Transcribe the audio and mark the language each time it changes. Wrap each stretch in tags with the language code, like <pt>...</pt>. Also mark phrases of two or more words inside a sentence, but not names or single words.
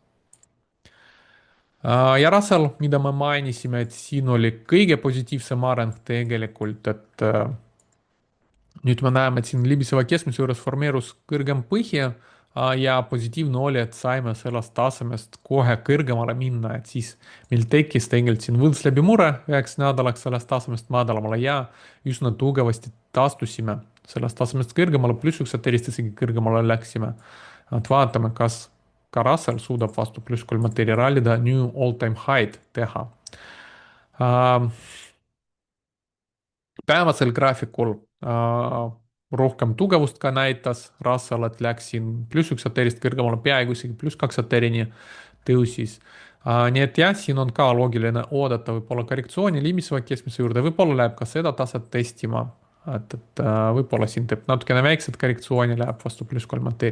<et>ja Russell, mida me mainisime, et siin oli kõige positiivsem areng tegelikult, et nüüd me näeme, et siin libiseva keskmise juures formeerus kõrgem põhja ja positiivne oli, et saime sellest tasemest kohe kõrgemale minna, et siis meil tekkis tegelikult siin võlts läbi mure üheks nädalaks sellest tasemest madalamale ja üsna tugevasti taastusime sellest tasemest kõrgemale, +1 terist isegi kõrgemale läksime. et vaatame, kas ka Russell suudab vastu +3 teri rallida,</et> <en>new all-time high teha.</en> <et>päevasel graafikul rohkem tugevust ka näitas Russell, et läks siin +1 terist kõrgemale, peaaegu isegi +2 terini tõusis. nii et jah, siin on ka loogiline oodata võib-olla korrektsiooni libiseva keskmise juurde, võib-olla läheb ka seda taset testima, et võib-olla siin teeb natukene väikset korrektsiooni, läheb vastu +3 teri.</et>